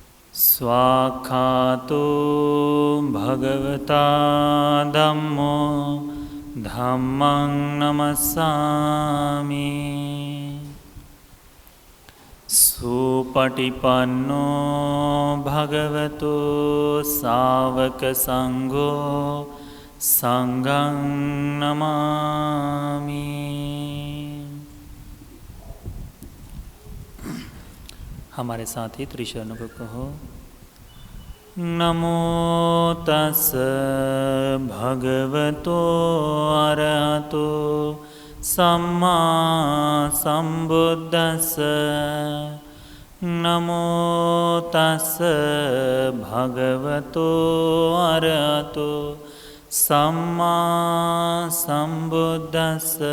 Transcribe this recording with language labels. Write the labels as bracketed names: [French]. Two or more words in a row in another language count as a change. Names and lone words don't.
[Pali] स्वाखातो भगवता धम्मो धम्मं नमस्सामि। सुपटिपन्नो भगवतो सावक संघो संघं नमामि। [Hindi] हमारे साथ ही त्रिशरणों को कहो। [Pali] नमो तस् भगवतो अरहतो सम्मा संबुद्दस्स। नमो तस् भगवतो अरहतो सम्मा संबुद्दस्स।